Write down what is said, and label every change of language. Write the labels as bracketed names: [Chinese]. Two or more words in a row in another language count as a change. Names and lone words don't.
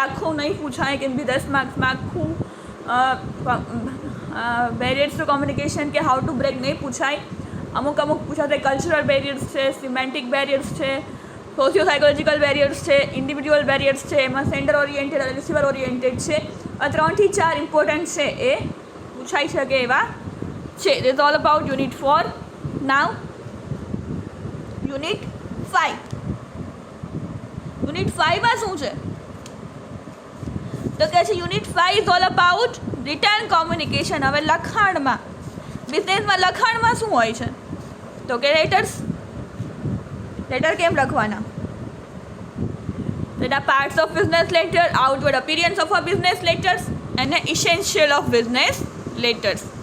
[Gujarati] આખું નહીં પૂછાય કેમ કે 10 માર્ક્સમાં આખું [English] barriers to communication [Gujarati] કે [English] how to break [Gujarati] નહીં પૂછાય. અમુક પૂછાતા [English] cultural barriers [Gujarati] છે, [English] semantic barriers [Gujarati] છે, [English] socio psychological barriers [Gujarati] છે, [English] individual barriers [Gujarati] છે, એમાં [English] sender oriented [Gujarati] અને [English] receiver oriented [Gujarati] છે. આ 3 થી 4 ઇમ્પોર્ટન્ટ છે એ પૂછાઈ શકે એવા છે. [English] This is all about Unit 4. Now Unit 5. Unit 5 [Gujarati] માં શું છે તો કહે છે [English] Unit 5 is all about written communication. [Gujarati] હવે લખાણમાં, બિઝનેસમાં લખાણમાં શું હોય છે તો કે લેટર કેમ લખવાના, તેના [English] parts of business letter, outward appearance of a business letters [Gujarati] અને [English] essential of business letters.